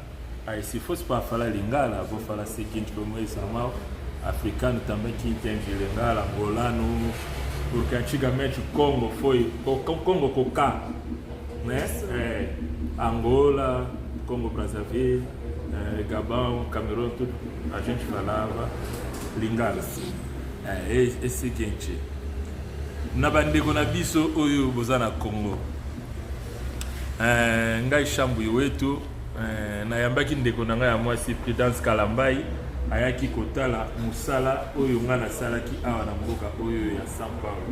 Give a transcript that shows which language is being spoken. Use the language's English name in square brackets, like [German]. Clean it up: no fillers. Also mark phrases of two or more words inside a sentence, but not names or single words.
[Portuguese] Aí se fosse para falar lingala, vou falar o seguinte, como esse normal, africano também que entende lingala, angolano, porque antigamente o Congo foi, Congo Cocá, né? Angola, Congo Brazzaville, Gabão, Camerun, tudo, a gente falava lingala. É o seguinte, [Lingala] na bandeko na biso oyo boza na Congo, ngai Chambui wetu nayambaki ndeko na ngai ya mwasi Prudence Kalambai ayaki kotala musala oyo nga nasalaki awa na mboka oyo ya São Paulo.